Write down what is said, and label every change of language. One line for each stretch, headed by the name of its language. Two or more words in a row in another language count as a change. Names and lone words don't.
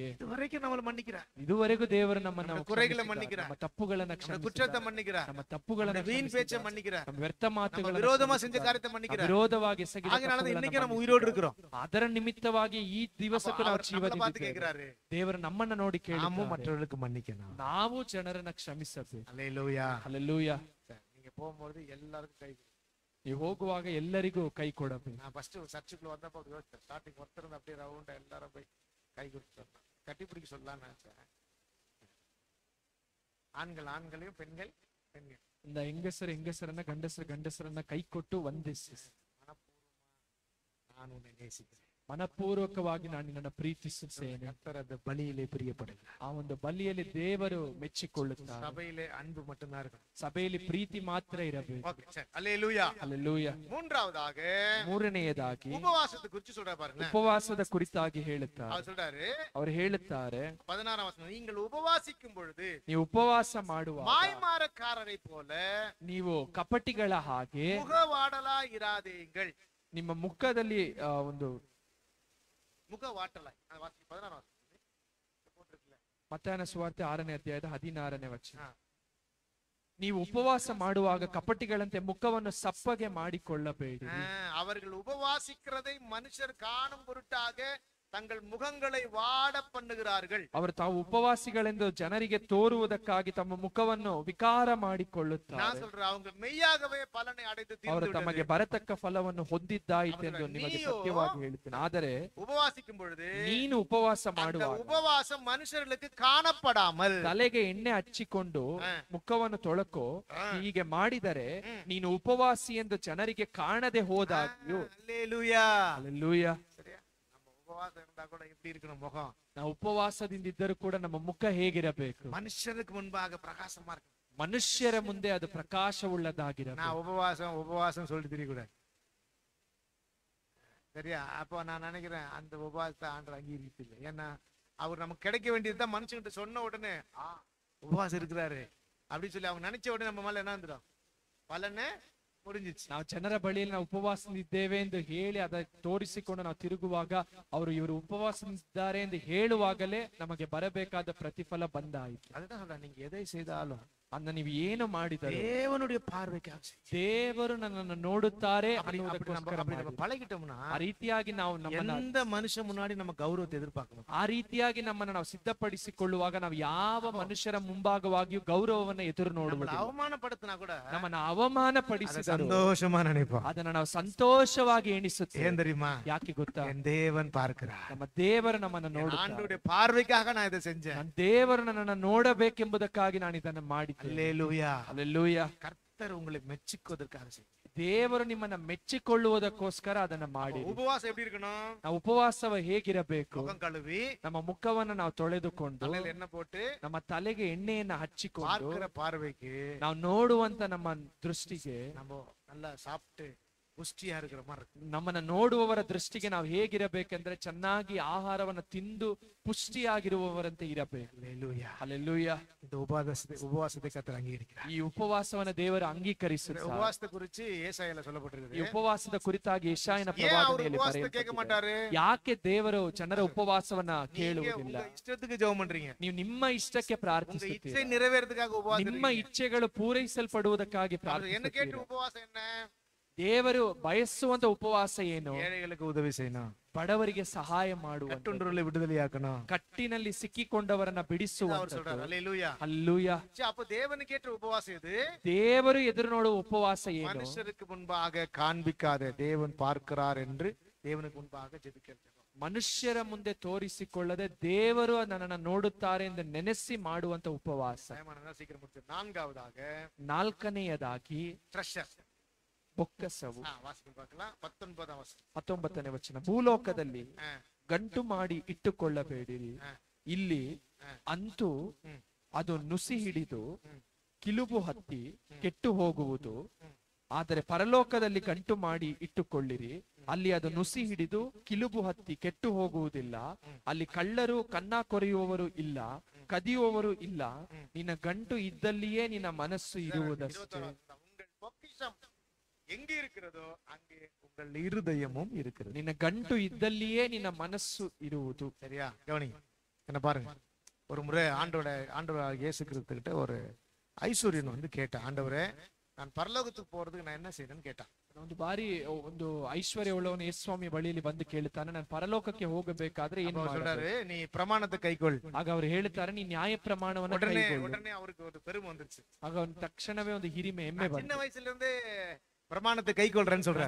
Tamil: இதுவரைக்கும் நம்மளை மன்னிக்கிறார்.
Kannada: ಇದುವರೆಗೂ ದೇವರು ನಮ್ಮನ್ನ ನಮ್ಮ ಕುರೆಗಳನ್ನ ಮನ್ನಿಕ್கிறார். ನಮ್ಮ ತಪ್ಪುಗಳನ್ನ
Tamil: நம்ம
Kannada: ಕ್ಷಮಿಸಿದ್ದಾರೆ.
Tamil: குற்றத்தை மன்னிக்கிறார்.
Kannada: ನಮ್ಮ ತಪ್ಪುಗಳನ್ನ
Tamil: வீண் பேச்சை மன்னிக்கிறார்.
Kannada: ನಮ್ಮ ವ್ಯರ್ಥ ಮಾತುಗಳನ್ನ
Tamil: விரோதமா செஞ்ச
Kannada: ಕ್ಷಮಿಸಿದ್ದಾರೆ.
Tamil: காரியத்தை மன்னிக்கிறார்.
Kannada: ವಿರೋಧವಾಗಿ ಎಸಗಿದ
Tamil: ஆகையால தான்
Kannada: ತಪ್ಪುಗಳನ್ನ
Tamil: இன்னைக்கு நம்ம
Kannada: ಮನ್ನಿಸಿದ್ದಾರೆ.
Tamil: உயிரோடு இருக்கிறோம்.
Kannada: ಅದರ ನಿಮಿತ್ತವಾಗಿ ಈ ದಿವಸಕ್ಕೂ ನಾವು
Tamil: நம்மளை பார்த்து
Kannada: ಜೀವದಿದ್ದೇವೆ.
Tamil: கேக்குறாரு,
Kannada: ದೇವರು ನಮ್ಮನ್ನ ನೋಡಿ
Tamil: நாமும்
Kannada: ಕೇಳುತ್ತಾರೆ,
Tamil: மற்றவர்களுக்கு மன்னிக்கணும்.
Kannada: ನಾವು ಜನರನ್ನ ಕ್ಷಮಿಸಬೇಕು.
Tamil: அல்லேலூயா.
Kannada: ಹಲ್ಲೆಲೂಯಾ.
Tamil: நீங்க போகும்போது எல்லாருக்கும் கை.
Kannada: ನೀವು ಹೋಗುವಾಗ ಎಲ್ಲರಿಗೂ ಕೈ ಕೊಡಬೇಕು.
Tamil: நான் ஃபர்ஸ்ட் சர்ச்சுக்குள்ள வந்தப்போ யோசிச்சேன், ஸ்டார்டிங் ஒருத்தர் அப்படியே ரவுண்டா எல்லாரும் போய் கை கொடுத்து கட்டி பிடிக்க சொல்லலாம்னு நினைச்சேன். ஆண்கள் ஆண்களையும் பெண்கள் பெண்கள்
Kannada: இந்த ಹೆಂಗಸರನ್ನ ಗಂಡಸರನ್ನ ಕೈ ಕೊಟ್ಟು ವಂದಿಸಿ,
Tamil: நான் உன்னை நேசிக்கிறேன்,
Kannada: ಮನಪೂರ್ವಕವಾಗಿ ನಾನು ನಿನ್ನನ್ನು ಪ್ರೀತಿಸುತ್ತೇನೆ.
Tamil: கர்த்தரது பலியிலே பிரியப்படல.
Kannada: ಆ ಒಂದು ಬಲಿಯಲ್ಲಿ ದೇವರು ಮೆಚ್ಚಿಕೊಳ್ಳುತ್ತಾರೆ.
Tamil: சபையிலே அன்பு மட்டும்தான் இருக்கும்.
Kannada: ಸಭೆಯಲ್ಲಿ ಪ್ರೀತಿ ಮಾತ್ರ ಇರಬೇಕು.
Tamil: ஓகே சரி, அல்லேலூயா.
Kannada: ಹಲ್ಲೆಲೂಯಾ.
Tamil: மூன்றாவதாக
Kannada: ಮೂರನೆಯದಾಗಿ
Tamil: உபவாசத்தை குறித்து சொல்ற பாருங்க.
Kannada: ಉಪವಾಸದ ಕುರಿತಾಗಿ ಹೇಳುತ್ತಾರೆ.
Tamil: அவர் சொல்றாரு,
Kannada: ಅವರು ಹೇಳುತ್ತಾರೆ,
Tamil: 16ஆம் வசனம், நீங்கள் உபவாசிக்கும் பொழுது
Kannada: ನೀವು ಉಪವಾಸ ಮಾಡುವಾಗ
Tamil: மாய்மாரக்காரரை போல
Kannada: ನೀವು ಕಪಟಿಗಳ ಹಾಗೆ
Tamil: முகவாடலா இராதேங்கள்.
Kannada: ನಿಮ್ಮ ಮುಖದಲ್ಲಿ ಒಂದು
Tamil: முகவாட்டலாய். 16ஆம் வசனம் போட்டிருக்கல.
Kannada: ಮತ್ತಾಯನ ಸುವಾರ್ತೆ 6ನೇ ಅಧ್ಯಾಯದ 16ನೇ ವಚನ. ಹಾ. ನೀವು ಉಪವಾಸ ಮಾಡುವಾಗ ಕಪಟಿಗಳಂತೆ ಮುಖವನ್ನು ಸಪ್ಪಗೆ ಮಾಡಿಕೊಳ್ಳಬೇಡಿ.
Tamil: அவர்கள் உபவாசிக்கிறதை மனுஷர் காணும் பொருட்டாக தங்கள் முகங்களை வாட பண்ணுகிறார்கள்.
Kannada: ಅವರು ತಾವು ಉಪವಾಸಿಗಳೆಂದು ಜನರಿಗೆ ತೋರುವುದಕ್ಕಾಗಿ ತಮ್ಮ ಮುಖವನ್ನು ವಿಕಾರ
Tamil: நான்
Kannada: ಮಾಡಿಕೊಳ್ಳುತ್ತಾರೆ.
Tamil: சொல்றேன், அவங்க மெய்யாகவே பலனை அடைந்து
Kannada: ಅವರು
Tamil: தீர்ந்து
Kannada: ತಮಗೆ
Tamil: விட்டது.
Kannada: ಬರತಕ್ಕ ಫಲವನ್ನು ಹೊಂದಿದ್ದಾಯಿತೆಂದು ಅವರು ನಿಮಗೆ ನೀಯೋ ಸತ್ಯವಾಗಿ ಹೇಳುತ್ತೇನೆ. ಆದರೆ
Tamil: உபவாசிக்கும் பொழுது
Kannada: ನೀನು ಉಪವಾಸ
Tamil: அந்த
Kannada: ಮಾಡುವಾಗ
Tamil: உபவாசம் மனுஷர்களுக்கு காணப்படாமல்
Kannada: ತಲೆಗೆ ಎಣ್ಣೆ ಹಚ್ಚಿಕೊಂಡು ಮುಖವನ್ನು ತೊಳಕೋ, ಹೀಗೆ ಮಾಡಿದರೆ ನೀನು ಉಪವಾಸಿ ಎಂದು ಜನರಿಗೆ ಕಾಣದೆ ಹೋದಾಗ್ಯೂ.
Tamil: அல்லேலூயா.
Kannada: ಹಲ್ಲೆಲೂಯಾ.
Tamil: சரியா? நம்ம உபவாசம் இருந்தா கூட எப்படி இருக்கணும் முகம்?
Kannada: ನಾವು ಉಪವಾಸದಿಂದ ಇದ್ದರೂ ಕೂಡ ನಮ್ಮ ಮುಖ ಹೇಗಿರಬೇಕು?
Tamil: மனுஷருக்கு முன்பாக பிரகாசமா இருக்கு.
Kannada: ಮನುಷ್ಯರ ಮುಂದೆ ಅದು ಪ್ರಕಾಶವುಳ್ಳದಾಗಿರಬೇಕು.
Tamil: நான் உபவாசம் சொல்லிட்டு தெரியக்கூடாது. சரியா? அப்போ நான் நினைக்கிறேன் அந்த உபவாசத்தை ஆண்டவர் அங்கீகரித்து இல்லை. ஏன்னா அவர் நமக்கு கிடைக்க வேண்டியதுதான் மனுஷங்கிட்ட சொன்ன உடனே உபவாசம் இருக்கிறாரு அப்படின்னு சொல்லி அவங்க நினைச்ச உடனே நம்ம மேல என்ன வந்துடும்? பலனை முடிஞ்சிச்சு.
Kannada: ನಾವು ಜನರ ಬಳಿಯಲ್ಲಿ ನಾವು ಉಪವಾಸದಿದ್ದೇವೆ ಎಂದು ಹೇಳಿ ಅದ ತೋರಿಸಿಕೊಂಡು ನಾವು ತಿರುಗುವಾಗ ಇವರು ಉಪವಾಸದಿದ್ದಾರೆ ಎಂದು ಹೇಳುವಾಗಲೇ ನಮಗೆ ಬರಬೇಕಾದ ಪ್ರತಿಫಲ ಬಂದಾಯಿತು.
Tamil: அதுதான் சொல்றேன், நீங்க எதை செய்தாலும்
Kannada: ಅಂದ ನೀವು ಏನು ಮಾಡಿದರೂ
Tamil: தேவனுடைய பார்வைக்காக செய்யுங்க.
Kannada: ದೇವರು ನನ್ನನ್ನು ನೋಡುತ್ತಾರೆ ಅನ್ನುವುದಕ್ಕೋಸ್ಕರ
Tamil: அப்படி
Kannada: ಮಾಡಿ.
Tamil: நம்ம பழகிட்டோம்னா
Kannada: ಆ ರೀತಿಯಾಗಿ ನಾವು ನಮ್ಮನ್ನ
Tamil: எந்த மனுஷன் முன்னாடி நம்ம கௌரவத்தை எதிர்பார்க்கணும்.
Kannada: ಆ ರೀತಿಯಾಗಿ ನಮ್ಮನ್ನ ನಾವು ಸಿದ್ಧಪಡಿಸಿಕೊಳ್ಳುವಾಗ ನಾವು ಯಾವ ಮನುಷ್ಯರ ಮುಂಭಾಗವಾಗಿಯೂ ಗೌರವವನ್ನ ಎದುರು ನೋಡುವುದಿಲ್ಲ.
Tamil: அவமானப்படுத்தினா கூட
Kannada: ನಮ್ಮನ್ನ ಅವಮಾನ ಪಡಿಸಿದರು
Tamil: சந்தோஷமா நினைப்போம்.
Kannada: ಅದನ್ನ ನಾವು ಸಂತೋಷವಾಗಿ ಎಣಿಸುತ್ತೇವೆ.
Tamil: ஏன் தெரியுமா?
Kannada: ಯಾಕೆ ಗೊತ್ತಾ?
Tamil: என் தேவன் பார்க்கிறார்.
Kannada: ನಮ್ಮ ದೇವರು ನಮ್ಮನ್ನ ನೋಡುತ್ತಾರೆ.
Tamil: ஆண்டவருடைய பார்வைக்காக நான் இதை செஞ்சேன்.
Kannada: ನನ್ನ ದೇವರು ನನ್ನನ್ನು ನೋಡಬೇಕೆಂಬುದಕ್ಕಾಗಿ ನಾನು ಇದನ್ನು ಮಾಡಿದ್ದೇನೆ.
Tamil: அல்லேலூயா.
Kannada: ಹಲ್ಲೆಲೂಯಾ.
Tamil: கர்த்தர் உங்களை மெச்சிக்குவதற்காக செய்யும்.
Kannada: ದೇವರು ನಿಮ್ಮನ್ನ ಮೆಚ್ಚಿಕೊಳ್ಳುವುದಕ್ಕೋಸ್ಕರ ಅದನ್ನ ಮಾಡಿ.
Tamil: உபவாசம் எப்படி இருக்கணும்?
Kannada: ನಾವು ಉಪವಾಸವ ಹೇಗಿರಬೇಕು?
Tamil: முகம் கழுவி
Kannada: ನಮ್ಮ ಮುಖವನ್ನ ನಾವು ತೊಳೆದುಕೊಂಡು
Tamil: தலையில எண்ணெய் போட்டு
Kannada: ನಮ್ಮ ತಲೆಗೆ ಎಣ್ಣೆಯನ್ನ ಹಚ್ಚಿಕೊಂಡು
Tamil: பார்க்கிற பார்வைக்கு
Kannada: ನಾವು ನೋಡುವಂತ ನಮ್ಮ ದೃಷ್ಟಿಗೆ
Tamil: நம்ம நல்லா சாப்பிட்டு புஷ்டியா இருக்கிற மாதிரி இருக்கு.
Kannada: ನಮ್ಮನ್ನ ನೋಡುವವರ ದೃಷ್ಟಿಗೆ ನಾವು ಹೇಗಿರಬೇಕಂದ್ರೆ ಚೆನ್ನಾಗಿ ಆಹಾರವನ್ನ ತಿಂದು ಪುಷ್ಟಿಯಾಗಿರುವವರಂತೆ ಇರಬೇಕು.
Tamil: அல்லேலூயா.
Kannada: ಹಲ್ಲೆಲೂಯಾ.
Tamil: இந்த உபவாசத்தை கர்த்தர் அங்கீகரிக்கிறார்.
Kannada: ಈ ಉಪವಾಸವನ್ನ ದೇವರು ಅಂಗೀಕರಿಸುತ್ತಾರೆ.
Tamil: உபவாசத்தை குறித்து ஏசாயால
Kannada: ಈ
Tamil: சொல்லப்பட்டிருக்கு.
Kannada: ಉಪವಾಸದ ಕುರಿತಾಗಿ ಯೆಶಾಯನ
Tamil: ஏன் அவர்
Kannada: ಪ್ರವಾದನೆಯಲ್ಲಿ
Tamil: உபவாசத்தை கேட்க
Kannada: ಬರೆಯಲ್ಪಟ್ಟಿದೆ.
Tamil: மாட்டாரு?
Kannada: ಯಾಕೆ ದೇವರು ಜನರ ಉಪವಾಸವನ್ನ
Tamil: நீங்க
Kannada: ಕೇಳುವುದಿಲ್ಲ?
Tamil: உங்க இஷ்டத்துக்கு ஜெபம் பண்றீங்க.
Kannada: ನೀವು ನಿಮ್ಮ ಇಷ್ಟಕ್ಕೆ
Tamil: உங்க
Kannada: ಪ್ರಾರ್ಥಿಸುತ್ತೀರಿ.
Tamil: இச்சை நிறைவேறதுக்காக உபவாசம்
Kannada: ನಿಮ್ಮ ಇಚ್ಛೆಗಳು ಪೂರೈಸಲ್ಪಡುವುದಕ್ಕಾಗಿ
Tamil: என்ன கேட்டு
Kannada: ಪ್ರಾರ್ಥಿಸುತ್ತೀರಿ.
Tamil: உபவாசம் என்ன?
Kannada: ದೇವರು ಬಯಸುವಂತ ಉಪವಾಸ ಏನು?
Tamil: ஏழைகளுக்கு உதவி செய்யணும்,
Kannada: ಬಡವರಿಗೆ ಸಹಾಯ ಮಾಡುವ,
Tamil: கட்டுண்டவர்களை விடுதலையாக்கணும்.
Kannada: ಕಟ್ಟಿನಲ್ಲಿ ಸಿಕ್ಕಿಕೊಂಡವರನ್ನ
Tamil: அவர்
Kannada: ಬಿಡಿಸುವಂತ.
Tamil: சொல்றாரு. அல்லேலூயா.
Kannada: ಹಲ್ಲೆಲೂಯಾ.
Tamil: அப்ப தேவனுக்கு ஏற்ற உபவாசம் இது.
Kannada: ದೇವರು ಎದುರು ನೋಡುವ ಉಪವಾಸ ಏನು?
Tamil: மனுஷருக்கு முன்பாக காண்பிக்காத தேவன் பார்க்கிறார் என்று தேவனுக்கு முன்பாக ஜெபிக்கிறது.
Kannada: ಮನುಷ್ಯರ ಮುಂದೆ ತೋರಿಸಿಕೊಳ್ಳದೆ ದೇವರು ನನ್ನನ್ನು ನೋಡುತ್ತಾರೆ ಎಂದು ನೆನೆಸಿ ಮಾಡುವಂತ ಉಪವಾಸ.
Tamil: சீக்கிரம் முடிச்சு. நான்காவதாக
Kannada: ನಾಲ್ಕನೆಯದಾಗಿ
Tamil: ட்ரெஷர்,
Kannada: ಬೊಕ್ಕಸವು.
Tamil: வாசிப்பு பார்க்கலாம். 19ஆம் வசனம்.
Kannada: 19ನೇ ವಚನ. ಭೂಲೋಕದಲ್ಲಿ ಗಂಟು ಮಾಡಿ ಇಟ್ಟುಕೊಳ್ಳಬೇಡಿರಿ, ಇಲ್ಲಿ ಅಂತೂ ಅದು ನುಸಿ ಹಿಡಿದು ಕಿಲುಬು ಹತ್ತಿ ಕೆಟ್ಟು ಹೋಗುವುದು. ಆದರೆ ಪರಲೋಕದಲ್ಲಿ ಗಂಟು ಮಾಡಿ ಇಟ್ಟುಕೊಳ್ಳಿರಿ, ಅಲ್ಲಿ ಅದು ನುಸಿ ಹಿಡಿದು ಕಿಲುಬು ಹತ್ತಿ ಕೆಟ್ಟು ಹೋಗುವುದಿಲ್ಲ. ಅಲ್ಲಿ ಕಳ್ಳರು ಕನ್ನ ಕೊರೆಯುವವರು ಇಲ್ಲ, ಕದಿಯುವವರು ಇಲ್ಲ. ನಿನ್ನ ಗಂಟು ಇದ್ದಲ್ಲಿಯೇ ನಿನ್ನ ಮನಸ್ಸು ಇರುವುದಷ್ಟೇ.
Tamil: உங்கள் பொக்கிஷம் எங்க இருக்கிறதோ அங்கே உங்கள் இருதயமும் இருக்கிறது.
Kannada: ನಿನ್ನ ಗಂಟು ಇದ್ದಲ್ಲಿಯೇ ನಿನ್ನ ಮನಸ್ಸು ಇರುವುದು.
Tamil: சரியா? கவனி, என்ன பாருங்க. ஒரு முறை ஆண்டவர் இயேசு கிறிஸ்துகிட்ட ஒரு ஐஸ்வர்யன் வந்து கேட்டான், ஆண்டவரே நான் பரலோகத்துக்கு போறதுக்கு நான் என்ன செய்யணும்னு கேட்டான்.
Kannada: ಒಂದು ಬಾರಿ ಒಂದು ಐಶ್ವರ್ಯ ಉಳ್ಳವನು ಯೇಸುಸ್ವಾಮಿ ಬಳಿಯಲ್ಲಿ ಬಂದು ಕೇಳುತ್ತಾನೆ, ನಾನು ಪರಲೋಕಕ್ಕೆ ಹೋಗಬೇಕಾದ್ರೆ ಏನು ಮಾಡಬೇಕು?
Tamil: சொல்றாரு, நீ பிரமாணத்தை கைக்கொள்.
Kannada: ಆಗ ಅವರು ಹೇಳ್ತಾರೆ, ನೀ ನ್ಯಾಯ ಪ್ರಮಾಣವನ್ನು
Tamil: உடனே
Kannada: ಕೈಗೊಳ್ಳು.
Tamil: உடனே அவருக்கு ஒரு பெருமை வந்துருச்சு.
Kannada: ಆಗ ಅವನು ತಕ್ಷಣವೇ ಒಂದು ಹಿರಿಮೆ ಹೆಮ್ಮೆ
Tamil: சின்ன
Kannada: ಬಂತು.
Tamil: வயசுல இருந்தே பிரமாணத்தை கைக்கொள்றேன்னு சொல்றாரு.